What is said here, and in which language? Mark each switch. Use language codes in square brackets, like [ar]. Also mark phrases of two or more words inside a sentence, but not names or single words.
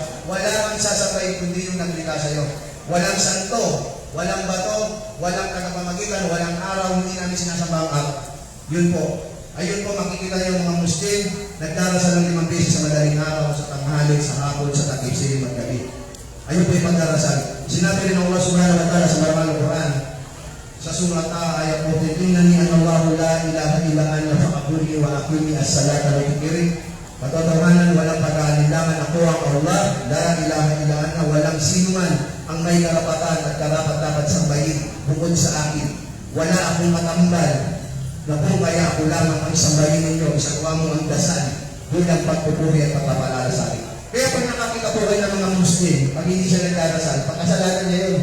[tl] Wala kang sasabay kundi yung naglikha sa'yo. Walang santo, walang bato, walang tagapamagitan, walang araw, hindi namin sinasamba ang araw. Yun po. Ayun po, makikita yung mga Muslim, nagdarasal ng 5 beses sa madaling araw, sa tanghali, sa hapon, sa takip, silim at gabi. Ayun po yung pagdarasal. Sinabi rin ng Allah [ar] سبحانه وتعالى [tl] sa maraming Quran, sa surat ayat 14, [ar] إنني أنا الله لا إله إلا أنا فاعبدني وأقم الصلاة وذكري. [tl] Patotohanan, walang pag-aalinlangan, ako ang Allah, [ar] لا إله إلا أنا, [tl] walang sino man ang may karapatan at karapat-dapat sambahin bukod sa akin. Wala akong matambal na kung kaya ako lamang ang sambahin ninyo, isakuha mo ang dasal bilang pagpupuri at pagpapalala sa akin. Kaya pag nakakita po kayo ng mga Muslim, pag hindi siya nagdarasal, pagkasalanan niya yun.